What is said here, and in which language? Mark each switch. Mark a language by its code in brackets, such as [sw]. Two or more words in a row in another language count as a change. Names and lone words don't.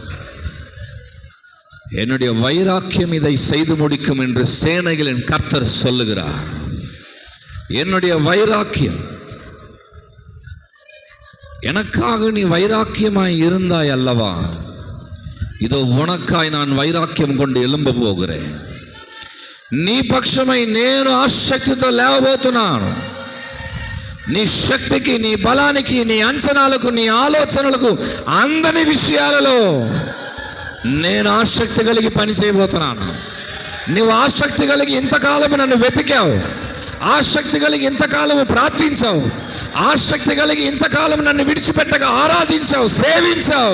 [ta] என்னுடைய வைராக்கியம் இதை செய்து முடிக்கும் என்று சேனைகளின் கர்த்தர் சொல்லுகிறார். என்னுடைய வைராக்கியம், எனக்காக நீ வைராக்கியமாய் இருந்தாய் அல்லவா, இதோ உனக்காய் நான் வைராக்கியம் கொண்டு எழும்ப போகிறேன். [te] నీ పక్షమై నేను ఆసక్తితో లేవబోతున్నాను. నీ శక్తికి, నీ బలానికి, నీ అంచనాలకు, నీ ఆలోచనలకు అందని విషయాలలో నేను ఆసక్తి కలిగి పని చేయబోతున్నాను. నువ్వు ఆసక్తి కలిగి ఇంతకాలము నన్ను వెతికావు, ఆసక్తి కలిగి ఇంతకాలము ప్రార్థించావు, ఆసక్తి కలిగి ఇంతకాలం నన్ను విడిచిపెట్టగా ఆరాధించావు, సేవించావు.